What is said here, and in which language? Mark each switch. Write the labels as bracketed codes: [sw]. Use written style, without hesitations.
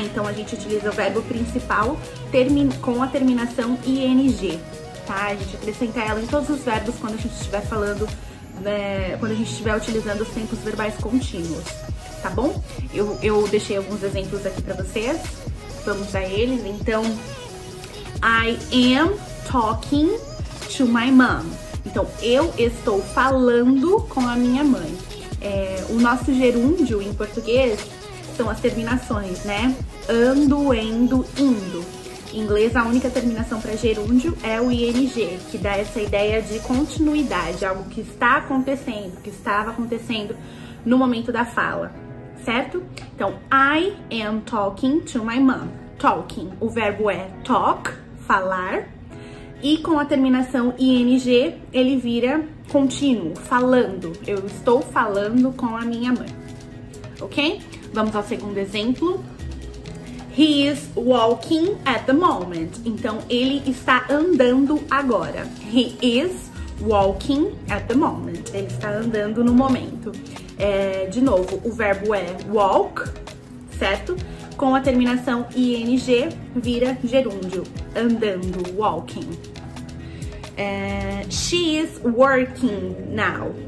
[pt] Então a gente utiliza o verbo principal com a terminação ing, tá? A gente acrescenta ela em todos os verbos quando a gente estiver falando, quando a gente estiver utilizando os tempos verbais contínuos, tá bom? Eu deixei alguns exemplos aqui pra vocês, vamos a eles. Então, [en] I am talking to my mom. [pt] Então, eu estou falando com a minha mãe. O nosso gerúndio em português são as terminações, né? Ando, endo, indo. Em inglês, a única terminação para gerúndio é o ing, que dá essa ideia de continuidade, algo que está acontecendo, que estava acontecendo no momento da fala, certo? Então, [en] I am talking to my mom. [pt] Talking, o verbo é talk, falar, e com a terminação ing, ele vira contínuo, falando. Eu estou falando com a minha mãe, ok? Vamos ao segundo exemplo. [en] He is walking at the moment. [pt] Então, ele está andando agora. [en] He is walking at the moment. [pt] Ele está andando no momento. De novo, o verbo é walk, certo? Com a terminação ing, vira gerúndio. Andando, [en] walking. She is working now.